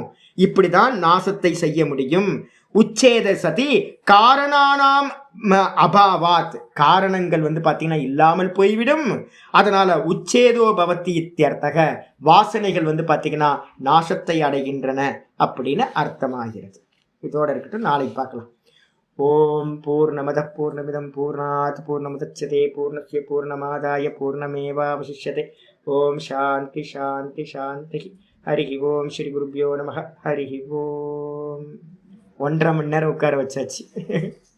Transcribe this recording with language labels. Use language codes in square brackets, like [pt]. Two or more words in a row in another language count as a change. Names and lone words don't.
[ta] இப்படி தான் நாசத்தை செய்ய முடியும். [sa] उच्छेद सति कारणानाम् अभावात्. [ta] காரணங்கள் வந்து பார்த்தீங்கன்னா இல்லாமல் போய்விடும். [sa] அதனால उच्छेदो भवति इत्यर्थकः. [ta] வாசனைகள் வந்து பார்த்தீங்கன்னா நாசத்தை அடைகின்றன அப்படின்னு அர்த்தமாகிறது. இதோட இருக்கட்டும், நாளைக்கு பார்க்கலாம். [sa] ॐ पूर्णमदः पूर्णमिदं पूर्णात् पूर्णमुदच्यते पूर्णस्य पूर्णमादाय पूर्णमेवावशिष्यते. ॐ शान्ति शान्ति शान्ति. हरि ॐ श्री गुरुभ्यो नमः. हरि ॐ. [ta] 1.5 மணி நேரம் உட்கார வச்சாச்சு.